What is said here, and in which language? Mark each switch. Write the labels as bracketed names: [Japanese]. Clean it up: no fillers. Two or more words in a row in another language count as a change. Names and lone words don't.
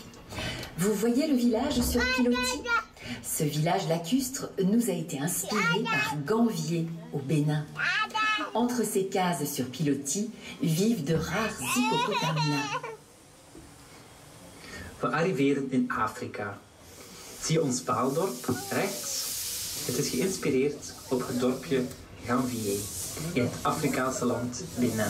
[French] Vous voyez le village sur Piloti? Ce village lacustre nous a été inspiré par Gamvier au Bénin. Entre ces cases sur Piloti vivent de rares hippopotames. [Dutch] We arriveren in Afrika. Zie je ons paaldorp rechts? Het is geïnspireerd op het dorpje Gamvier in het Afrikaanse land Benin.